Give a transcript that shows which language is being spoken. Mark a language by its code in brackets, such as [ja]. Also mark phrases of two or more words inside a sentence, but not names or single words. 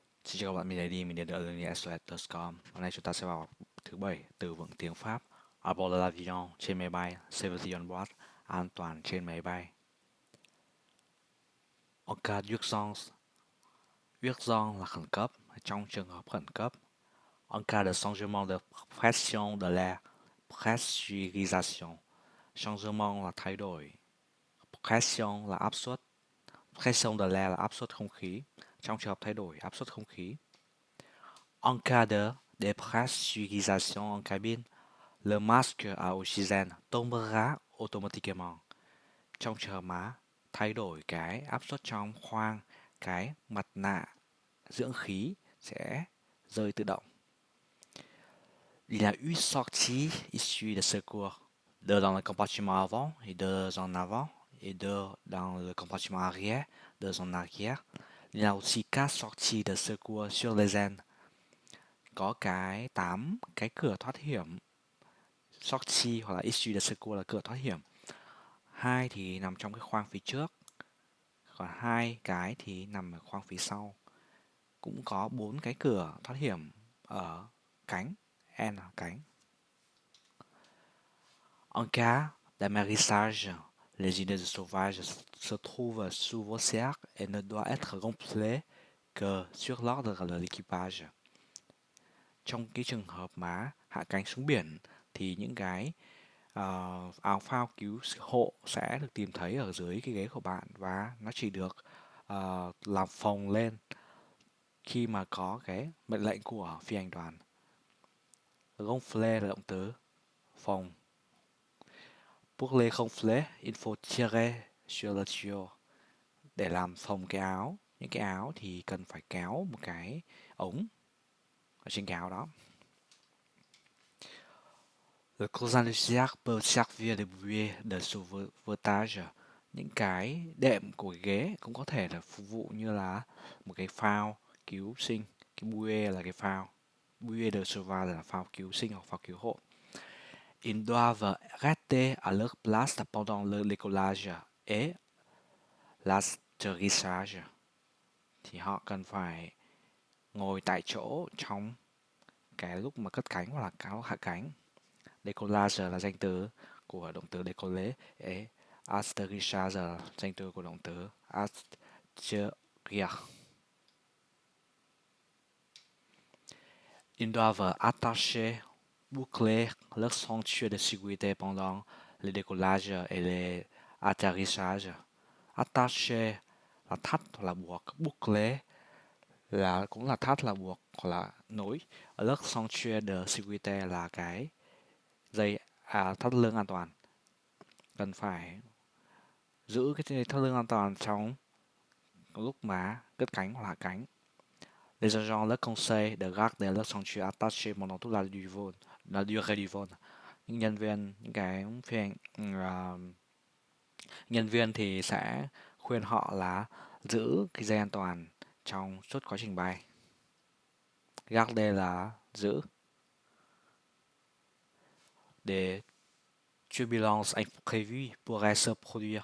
[vi] Xin chào các bạn, mình là đi, mình đến từ learningeslet.com. Hôm nay chúng ta sẽ vào thứ 7 từ vựng tiếng Pháp. [fr] À bord de l'avion, [vi] trên máy bay, [en] safety on board, [vi] an toàn trên máy bay. [fr] En cas d'urgence, [vi] urgence là khẩn cấp, trong trường hợp khẩn cấp. [fr] En cas de changement de pression de l'air, pressurisation. [vi] Changement là thay đổi, pression là áp suất, [fr] pression de l'air [vi] là áp suất không khí. Trong trường hợp thay đổi áp suất không khí. [fr] En cas de dépressurisation en cabine, le masque à oxygène tombera automatiquement. [vi] Trong trường hợp mà thay đổi cái áp suất trong khoang, cái mặt nạ dưỡng khí sẽ rơi tự động. [fr] Il y a une sortie issue de secours, deux dans le compartiment avant et deux en avant, et deux dans le compartiment arrière, deux en arrière. Il y a aussi quatre sorties de secours sur les ailes. [vi] Có cái 8 cái cửa thoát hiểm. Sortie hoặc là [fr] issue de secours [vi] là cửa thoát hiểm. Hai thì nằm trong cái khoang phía trước, còn hai cái thì nằm ở khoang phía sau. Cũng có 4 cái cửa thoát hiểm ở cánh, N là cánh. [fr] En cas d'amérissage, les idées de sauvage se trouvent sous vos cercles et ne doit être gonflé que sur l'ordre de l'équipage. [vi] Trong cái trường hợp mà hạ cánh xuống biển thì những cái áo phao cứu hộ sẽ được tìm thấy ở dưới cái ghế của bạn và nó chỉ được làm phồng lên khi mà có cái mệnh lệnh của phi hành đoàn. Gonfler là động từ phồng. [fr] Pour les gonfler, il faut tirer sur le tuyau. [vi] Để làm phồng cái áo, những cái áo thì cần phải kéo một cái ống ở trên cái áo đó. [fr] Le cousin du cercle peut servir de bouée de sauvetage. [vi] Những cái đệm của ghế cũng có thể là phục vụ như là một cái phao cứu sinh. Cái bouée là cái phao. [fr] Bouée de sauvetage [vi] là phao cứu sinh hoặc phao cứu hộ. [fr] Ils doivent rester à leur place pendant le décollage et l'atterrissage. [vi] Thì họ cần phải ngồi tại chỗ trong cái lúc mà cất cánh hoặc là cao hạ cánh. Décollage là danh từ của động từ [fr] décoller et atterrissage [vi] là danh từ của động từ atterrir. [fr] Ils doivent attacher, boucler leur ceinture de sécurité pendant le décollage et l'atterrissage. [vi] Attacher là thắt hoặc là buộc, boucler là cũng là thắt là buộc hoặc là nối. [fr] Leur ceinture de sécurité [vi] là cái dây thắt lưng an toàn. Cần phải giữ cái thắt lưng an toàn trong lúc mà cất cánh hoặc hạ cánh. [fr] Les agents leur conseillent de garder leur ceinture attachée pendant toute la durée du vol. [vi] Những nhân viên, những cái phi hành nhân viên thì sẽ khuyên họ là giữ cái dây an toàn trong suốt quá trình bay. Garder là giữ. [fr] Des turbulences imprévues pourraient se produire.